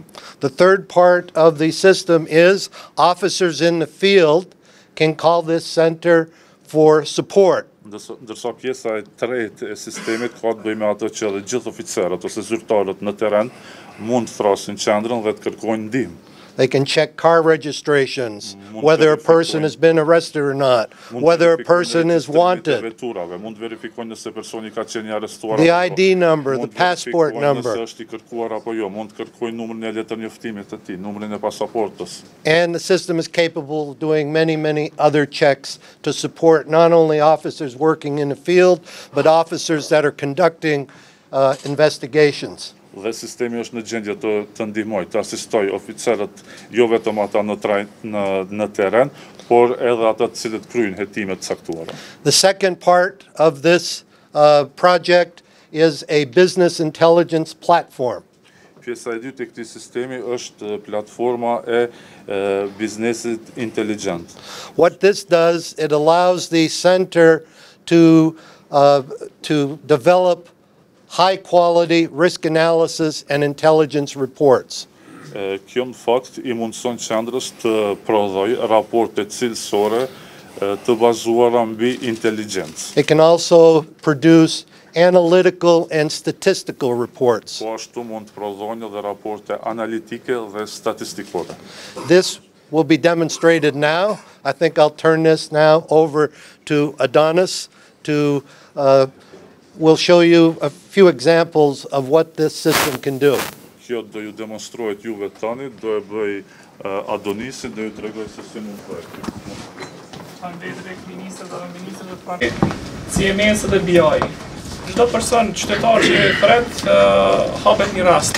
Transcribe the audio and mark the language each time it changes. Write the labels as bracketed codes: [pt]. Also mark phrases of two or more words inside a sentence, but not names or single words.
[en] The third part of the system is officers in the field can call this center for support. [sq] Ndërsa pjesa e tretë e sistemit ka të bëjë me ato që edhe gjithë oficerët ose zyrtarët në terren mund të thrasin qendrën dhe të kërkojnë ndihmë. [en] They can check car registrations, whether a person has been arrested or not, whether a person is wanted, the ID number, the passport number, and the system is capable of doing many, many other checks to support not only officers working in the field, but officers that are conducting investigations. [sq] Dhe sistemi është në gjendje të ndihmoj, të asistoj oficerët jo vetëm ata në terren, por edhe ata të cilët kryejnë hetime të caktuara. [en] The second part of this project is a business intelligence platform. [sq] Pjesa e dytë e këtij sistemi është platforma e biznesit inteligjent. [en] What this does, it allows the center to develop high-quality risk analysis and intelligence reports. [sq] Kjo në fakt I mundson qendrës të prodhoj raporte cilësore të bazuara mbi inteligjencë. [en] It can also produce analytical and statistical reports. [sq] Po ashtu mund të prodhojë edhe raporte analitike dhe statistikore. [en] This will be demonstrated now. I think I'll turn this now over to Adonis to we'll show you a few examples of what this system can do. [sq] Kjo do ju demonstrohet juve tani, do e bëj Adonisin, do ju tregoj se si mund të bëhet. CMS dhe BI. Çdo person qytetar që thret hapet një rast.